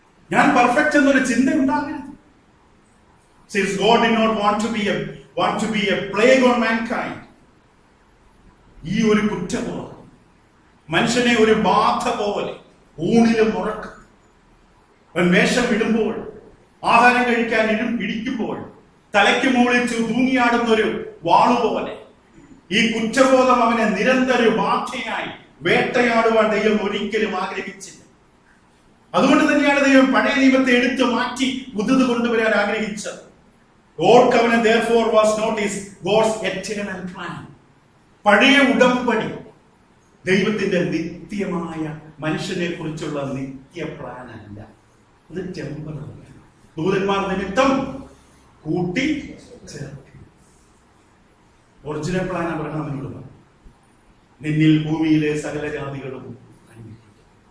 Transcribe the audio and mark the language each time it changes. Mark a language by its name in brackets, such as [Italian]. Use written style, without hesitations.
[Malayalam] ഞാൻ പെർഫെക്റ്റ് എന്നൊരു ചിന്ത ഉണ്ടാകരുത്. [English] Since God did not want to be a plague on mankind, [Malayalam] ഈ ഒരു കുറ്റബോധം മനുഷ്യനെ ഒരു ബാധ പോലെ ഊണിലും ഉറക്കം, വേഷം ഇടുമ്പോൾ, ആഹാരം കഴിക്കാൻ ഇടിക്കുമ്പോൾ തലയ്ക്ക് മുകളിൽ തൂങ്ങിയാടുന്ന ഒരു വാളുപോലെ ഈ കുറ്റബോധം അവനെ നിരന്തര ബാധയായി വേട്ടയാടുവാൻ ദൈവം ഒരിക്കലും ആഗ്രഹിച്ചില്ല. അതുകൊണ്ട് തന്നെയാണ് ദൈവം പഴയ നിയമത്തെ എടുത്തു മാറ്റി പുതുത് കൊണ്ടുവരാൻ ആഗ്രഹിച്ചത്. [English] Old covenant therefore was not God's eternal plan. [Malayalam] പഴയ ഉടമ്പടി ദൈവത്തിന്റെ നിത്യമായ മനുഷ്യനെ കുറിച്ചുള്ള നിത്യ പ്ലാൻ അല്ല, അത് ടെമ്പററി. ദൂതന്മാർ നിമിത്തം കൂട്ടി ചേർക്കും. ഒറിജിനൽ പ്ലാൻ അബ്രഹാമിനോട് പറഞ്ഞു, നിന്നിൽ ഭൂമിയിലെ സകല ജാതികളും അനുഗ്രഹിക്കും.